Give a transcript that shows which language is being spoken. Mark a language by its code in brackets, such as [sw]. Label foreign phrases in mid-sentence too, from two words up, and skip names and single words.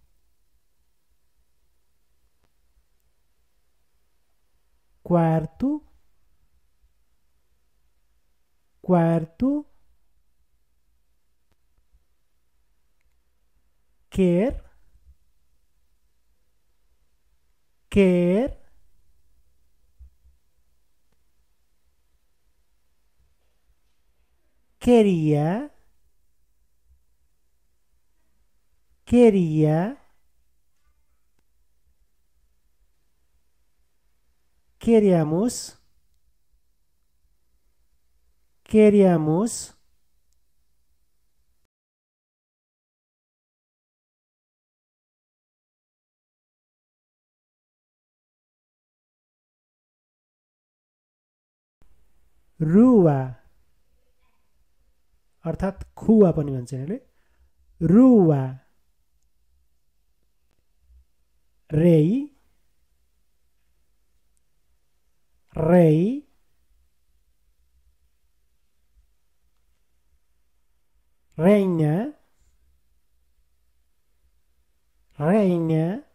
[pt] quarto, quarto, quer, quer, queria, queria, queríamos, queríamos, [ne] रुवा अर्थात् खुवा पनि भन्छ यिनीहरूले रुवा [pt] rei rei reina reina